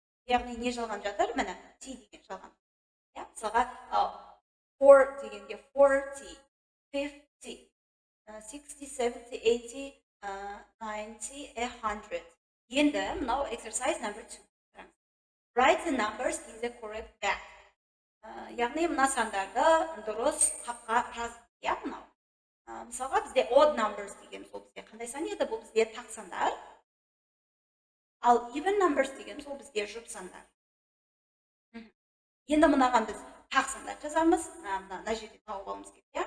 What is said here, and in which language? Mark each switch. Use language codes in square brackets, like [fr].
[kk] Яғни не жалған жатыр? Міне, T деген жалған. Мысалға 4 дегенге 40, 50, 60, 70, 80, 90, 100. Енді мынау exercise number 2. [en] Write the numbers in the correct bag. [kk] Яғни мына сандарды дұрыс қапқа жазды. Мынау. Мысалға бізде odd numbers деген сол бізде қандай сан еді? Бұл бізде тақ сандар. Ал even numbers деген сол бізде жұп сандар. Енді мынаған біз тақ сандар жазамыз. Мына жерде тауып алуымыз керек.